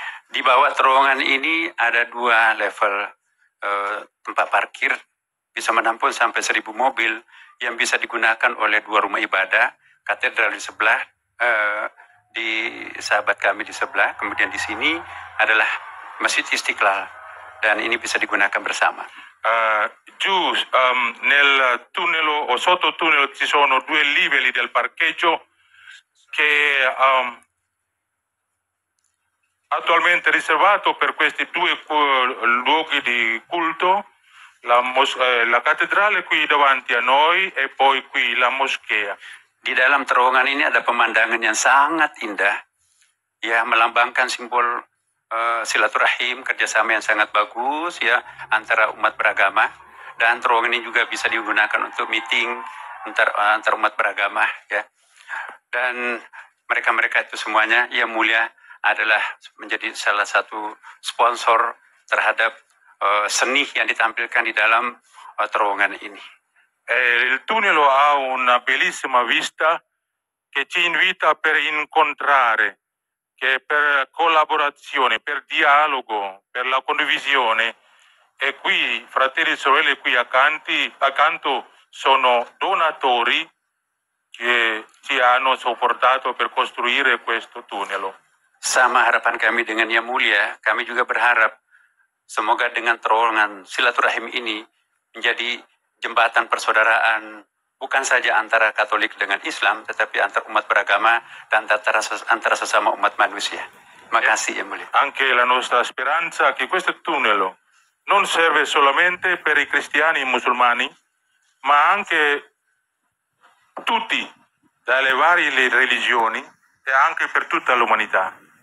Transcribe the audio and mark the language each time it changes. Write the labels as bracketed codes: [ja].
[id] Di bawah terowongan ini ada dua level tempat parkir, bisa menampung sampai 1.000 mobil yang bisa digunakan oleh dua rumah ibadah, katedral di sebelah, di sahabat kami di sebelah, kemudian di sini adalah Masjid Istiqlal, dan ini bisa digunakan bersama. [it] Giù nel tunnel o sotto tunnel ci sono due livelli del parcheggio che attualmente riservato per questi due luoghi di culto, la cattedrale qui davanti a noi e poi qui la moschea. [id] Di dalam terowongan ini ada pemandangan yang sangat indah, ya, melambangkan simbol silaturahim, kerjasama yang sangat bagus ya antara umat beragama, dan terowongan ini juga bisa digunakan untuk meeting antar umat beragama ya. Dan mereka itu semuanya Yang Mulia adalah menjadi salah satu sponsor terhadap seni yang ditampilkan di dalam terowongan ini. [it] Il tunnel ha una bellissima vista che ci invita per incontrare, che per collaborazione, per dialogo, per la condivisione. E qui, fratelli e sorelle, qui accanto sono donatori che ci hanno supportato per costruire questo tunnel. [id] Sama harapan kami dengan Yang Mulia, kami juga berharap semoga dengan terowongan silaturahim ini menjadi jembatan persaudaraan, bukan saja antara Katolik dengan Islam, tetapi antar umat beragama dan antara sesama umat manusia. Makasih Yang Mulia. [it] Anche la nostra speranza che questo tunnel non serve solamente per i cristiani e i musulmani, ma anche tutti, dalle varie religioni e anche per tutta l'umanità.